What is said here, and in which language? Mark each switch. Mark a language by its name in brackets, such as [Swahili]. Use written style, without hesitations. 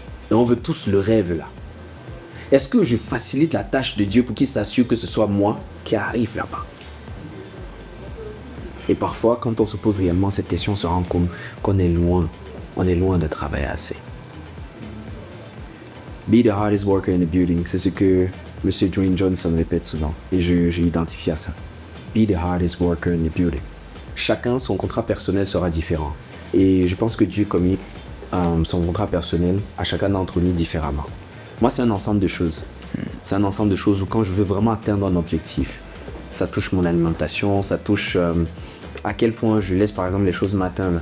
[French] Et on veut tous le rêve là. Est-ce que je facilite la tâche de Dieu pour qu'il s'assure que ce soit moi qui arrive là-bas? Et parfois, quand on se pose réellement cette question, on se rend compte qu'on est loin de travailler assez. [English] Be the hardest worker in the building, [French] c'est ce que M. Dwayne Johnson répète souvent. Et j'ai identifié à ça. [English] Be the hardest worker in the building. [French] Chacun, son contrat personnel sera différent. Et je pense que Dieu communique son contrat personnel à chacun d'entre nous différemment. Moi, c'est un ensemble de choses. C'est un ensemble de choses où quand je veux vraiment atteindre un objectif, ça touche mon alimentation, ça touche à quel point je laisse par exemple les choses m'atteindre.